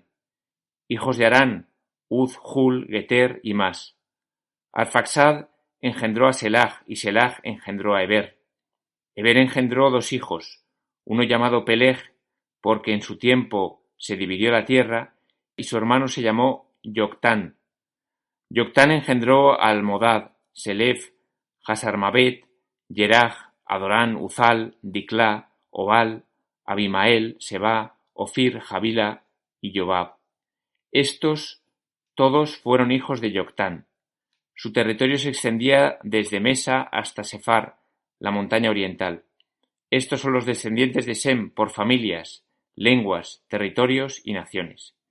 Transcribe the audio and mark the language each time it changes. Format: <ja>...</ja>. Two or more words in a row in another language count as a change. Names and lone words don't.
<es>Hijos de Arán: Uz, Hul, Geter y Mas. Arfaxad engendró a Selaj y Selaj engendró a Heber. Heber engendró dos hijos, uno llamado Peleg, porque en su tiempo se dividió la tierra, y su hermano se llamó Yoctán. Yoctán engendró a Almodad, Selef, Hasarmabet, Yeraj, Adorán, Uzal, Diclá, Obal, Abimael, Seba, Ofir, Javila y Jobab. Estos todos fueron hijos de Yoctán. Su territorio se extendía desde Mesa hasta Sefar, la montaña oriental. Estos son los descendientes de Sem por familias, lenguas, territorios y naciones.</es>